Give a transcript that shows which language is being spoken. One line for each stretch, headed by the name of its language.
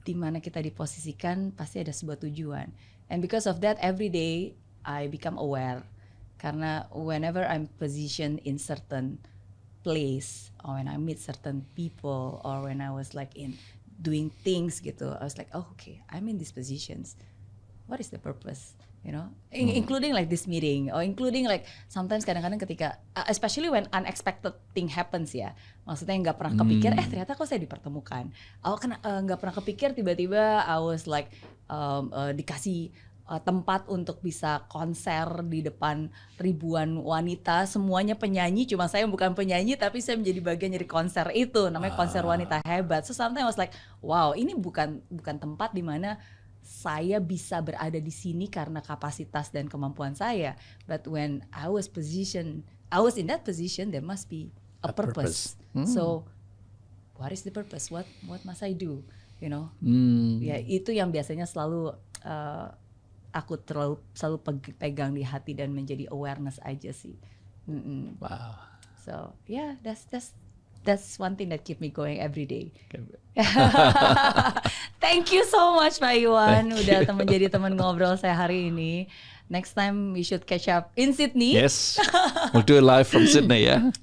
Indonesian: Di mana kita diposisikan pasti ada sebuah tujuan.
English: And because of that, every day I become aware. Karena whenever I'm positioned in certain place, or when I meet certain people, or when I was like in doing things gitu, I was like, oh okay, I'm in these positions. What is the purpose? You know, including like this meeting, or including like sometimes
Indonesian: kadang-kadang ketika,
English: especially when unexpected thing happens ya,
Indonesian: maksudnya nggak pernah kepikir, ternyata kok saya dipertemukan. Aku kan nggak pernah kepikir tiba-tiba
English: I was like
Indonesian: dikasih tempat untuk bisa konser di depan ribuan wanita, semuanya penyanyi, cuma saya bukan penyanyi tapi saya menjadi bagian dari konser itu, namanya konser wanita hebat.
English: So sometimes I was like, wow,
Indonesian: ini bukan tempat di mana saya bisa berada di sini karena kapasitas dan kemampuan saya.
English: But when I was in that position, there must be a purpose. So, what is the purpose? What must I do? You know,
Indonesian: ya itu yang biasanya selalu aku selalu pegang di hati dan menjadi awareness aja sih.
English: Wow. So, yeah, that's one thing that keep me going every day. Thank you so much
Indonesian: Pak Iwan udah menjadi teman ngobrol saya hari ini.
English: Next time we should catch up in Sydney. Yes, we'll do it live from Sydney ya.